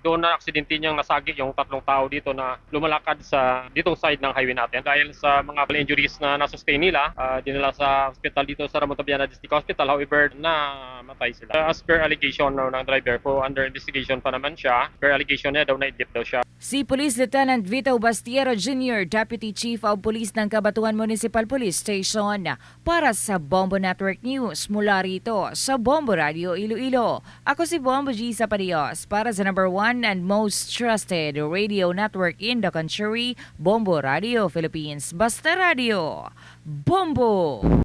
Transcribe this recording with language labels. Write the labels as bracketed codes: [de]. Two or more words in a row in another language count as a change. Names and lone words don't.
[tl] Doon na aksidente niyang nasagi yung 3 tao dito na lumalakad sa ditong side ng highway natin. Dahil sa mga injuries na nasustain nila, dinala sa hospital dito sa Ramon Tabiana District Hospital. However, namatay sila. [en] As per allegation [tl] ng driver po, [en] under investigation [tl] pa naman siya. Per allegation niya daw na-idlip daw siya. Si Police Lieutenant Vito Bastiero Jr., Deputy Chief of Police ng Cabatuan Municipal Police Station, para sa Bombo Network News mula rito sa Bombo Radio Iloilo. Ako si [en] Bombo G. Zapadios [tl] para sa [en] number 1 and most trusted radio network in the country, Bombo Radio Philippines. [tl] Basta Radio, Bombo!